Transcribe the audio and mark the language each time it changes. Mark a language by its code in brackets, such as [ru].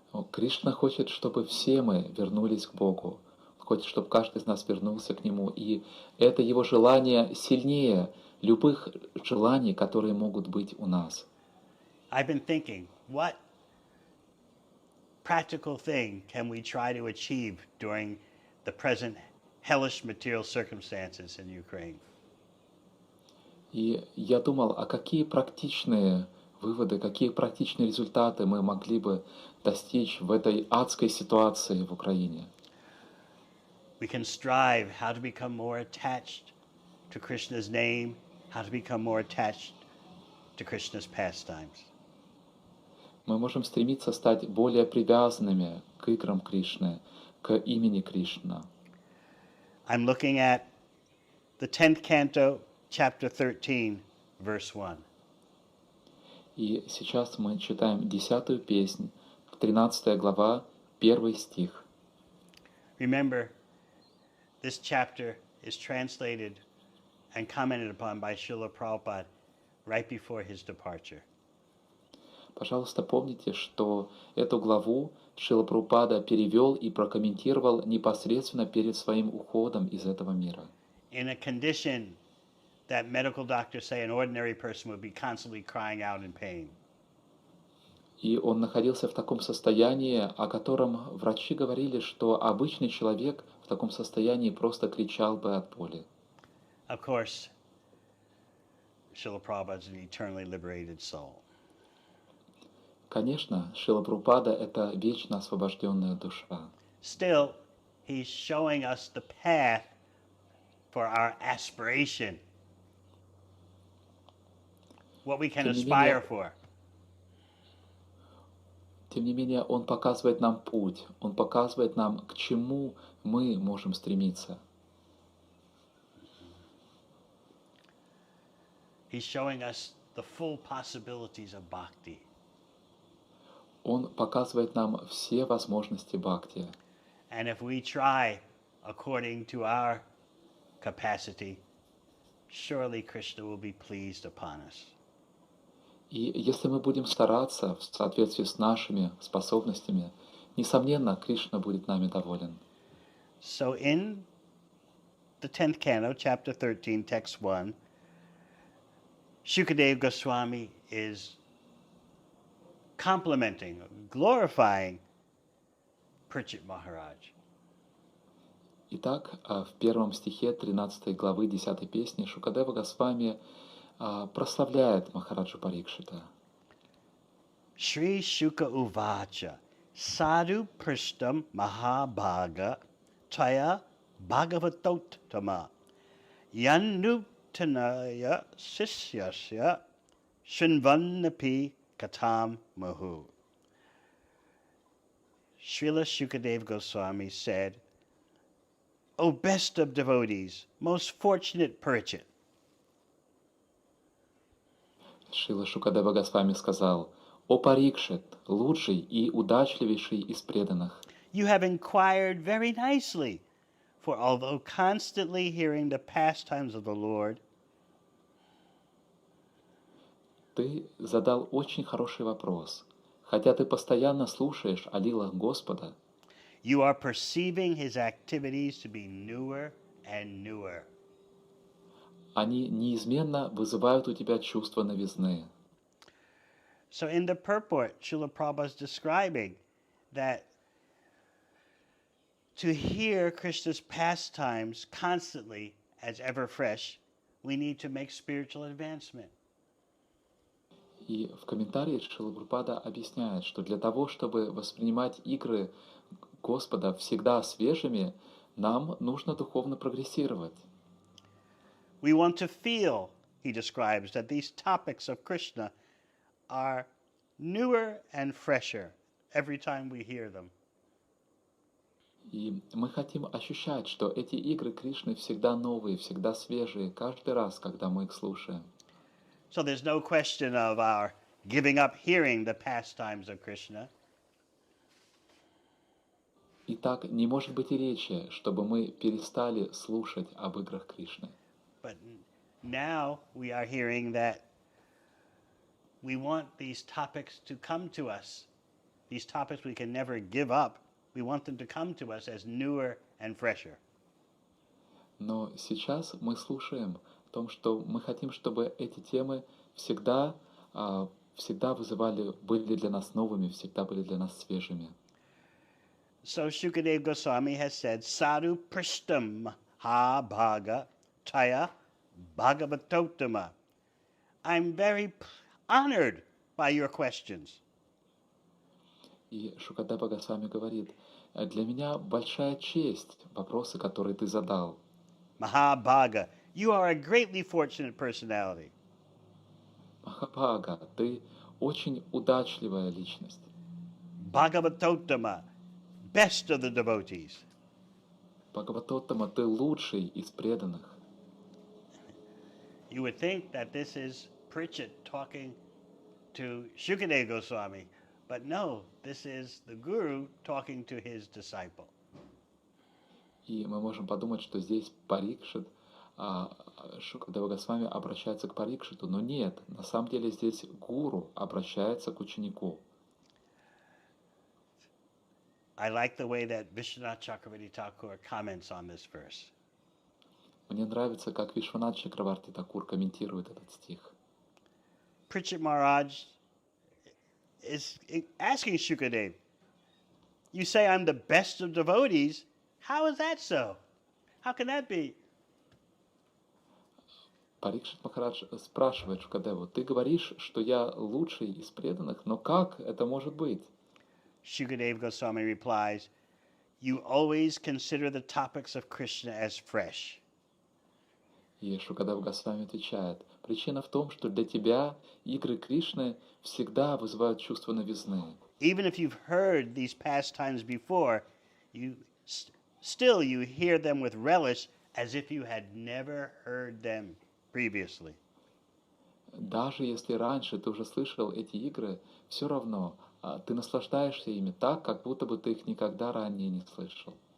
[ru] Кришна хочет, чтобы все мы вернулись к Богу. Хочет, чтобы каждый из нас вернулся к Нему. И это Его желание сильнее любых желаний, которые могут быть у нас. [en] I've been thinking, what practical thing can we try to achieve during the present hellish material circumstances in Ukraine? [ru] И я думал, а какие практичные выводы, какие практичные результаты мы могли бы достичь в этой адской ситуации в Украине. [en] We can strive how to become more attached to Krishna's name, how to become more attached to Krishna's pastimes. [ru] Мы можем стремиться стать более привязанными к играм Кришны, к имени Кришна. [en] I'm looking at the 10th canto, chapter 13, verse 1. [ru] И сейчас мы читаем 10-ю песнь, 13 глава, 1 стих. [en] Remember, this chapter is translated and commented upon by Srila Prabhupada right before his departure. [ru] Пожалуйста, помните, что эту главу Шрила Прабхупада перевел и прокомментировал непосредственно перед своим уходом из этого мира. [en] In a condition that medical doctors say an ordinary person would be constantly crying out in pain. [ru] И он находился в таком состоянии, о котором врачи говорили, что обычный человек в таком состоянии просто кричал бы от боли. [en] Of course, Srila Prabhupada is an eternally liberated soul. [ru] Конечно, Шрила Прабхупада — это вечно освобожденная душа. [en] Still, he's showing us the path for our aspiration, what we can [ru] Тем не [en] aspire [ru] менее, [en] for. [ru] Тем не менее, он показывает нам путь, он показывает нам, к чему мы можем стремиться. [en] He's showing us the full possibilities of bhakti. [ru] Он показывает нам все возможности бхакти. [en] And if we try according to our capacity, surely Krishna will be pleased upon us. [ru] И если мы будем стараться в соответствии с нашими способностями, несомненно, Кришна будет нами доволен. [en] So in the 10th canto, chapter 13, text 1, Shukadeva Goswami is complimenting, glorifying Parikshit Maharaj. [ru] Итак, в первом стихе 13 главы 10 песни Шукадева Госвами прославляет Махараджу Парикшита. [sa] Shri Shuka Uvacha Sadhu Prishtam Mahabhaga Taya Bhagavatottama Yanutanaya Sisyasya Shinvannapi Katam Mahu. [en] Srila Shukadev Goswami said, O best of devotees, most fortunate Parikshit, [ru] Шрила Шукадева Госвами сказал: «О Парикшит, лучший и удачливейший из преданных, [en] you have inquired very nicely, for although constantly hearing the pastimes of the Lord, [ru] ты задал очень хороший вопрос. Хотя ты постоянно слушаешь о лилах Господа, [en] you are perceiving his activities to be newer and newer. [ru] они неизменно вызывают у тебя чувство новизны». [en] So in the purport, Srila Prabhupada is describing that to hear Krishna's pastimes constantly as ever fresh, we need to make spiritual advancement. [ru] И в комментарии Шрила Прабхупада объясняет, что для того, чтобы воспринимать игры Господа всегда свежими, нам нужно духовно прогрессировать. [en] We want to feel, he describes, that these topics of Krishna are newer and fresher every time we hear them. [ru] И мы хотим ощущать, что эти игры Кришны всегда новые, всегда свежие, каждый раз, когда мы их слушаем. [en] So there's no question of our giving up hearing the pastimes of Krishna. [ru] Итак, не может быть и речи, чтобы мы перестали слушать об играх Кришны. [en] But now we are hearing that we want these topics to come to us. These topics we can never give up. We want them to come to us as newer and fresher. [ru] Но сейчас мы слушаем о том, что мы хотим, чтобы эти темы всегда были для нас новыми, всегда были для нас свежими. [en] So Shukadeva Goswami has said, [sa] Sadhu Prishtam Ha Bhaga Taya Bhagavatotama. [en] I'm very honored by your questions. [ru] И Шукадева Госвами говорит, для меня большая честь вопросы, которые ты задал. [en] Mahabhaga, you are a greatly fortunate personality. [ru] Махабхага, ты очень удачливая личность. [en] Bhagavatotama, best of the devotees. [ru] Бхагаватоттама, ты лучший из преданных. [en] You would think that this is Pritchett talking to Shukadeva Goswami, but no, this is the Guru talking to his disciple. [ru] И мы можем подумать, что здесь Парикшит, Шукадева Госвами обращается к Парикшиту, но нет, на самом деле здесь гуру обращается к ученику. [en] I like the way that Vishwanath Chakravarti Thakur comments on this verse. [ru] Мне нравится, как Вишванат Чакраварти Такур комментирует этот стих. [en] Pritchett Maharaj is asking Shukadeva, you say I'm the best of devotees. How is that so? How can that be? [ru] Парикшит Махарадж спрашивает Шукадеву, ты говоришь, что я лучший из преданных, но как это может быть? [en] Shukadeva Goswami replies, you always consider the topics of Krishna as fresh. [ru] И Шукадев Госвами отвечает, причина в том, что для тебя игры Кришны всегда вызывают чувство новизны. [en] Even if you've heard these pastimes before, still you hear them with relish as if you had never heard them previously. [ru] Даже если раньше ты уже слышал эти игры, все равно ты наслаждаешься ими так, как будто бы ты их никогда ранее не слышал.